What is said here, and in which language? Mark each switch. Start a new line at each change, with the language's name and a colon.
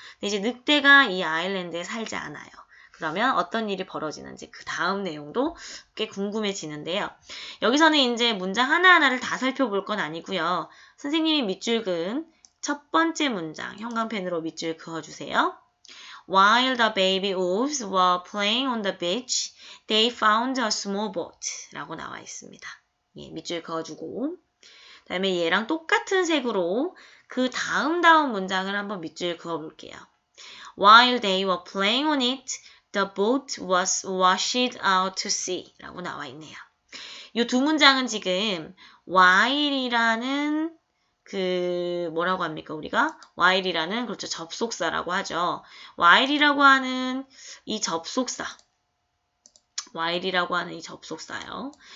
Korean: 근데 이제 늑대가 이 아일랜드에 살지 않아요. 그러면 어떤 일이 벌어지는지 그 다음 내용도 꽤 궁금해지는데요. 여기서는 이제 문장 하나하나를 다 살펴볼 건 아니고요. 선생님이 밑줄 그은 첫 번째 문장 형광펜으로 밑줄 그어주세요.
English: While the baby wolves were playing on the beach, they found a small boat
Korean: 라고 나와 있습니다. 예, 밑줄 그어주고 그 다음에 얘랑 똑같은 색으로 그 다음 문장을 한번 밑줄 그어볼게요.
English: While they were playing on it, the boat was washed out to sea
Korean: 라고 나와 있네요. 이 두 문장은 지금 while이라는 뭐라고 합니까 우리가? while이라는 그렇죠 접속사라고 하죠. while이라고 하는 이 접속사 while이라고 하는 이 접속사요.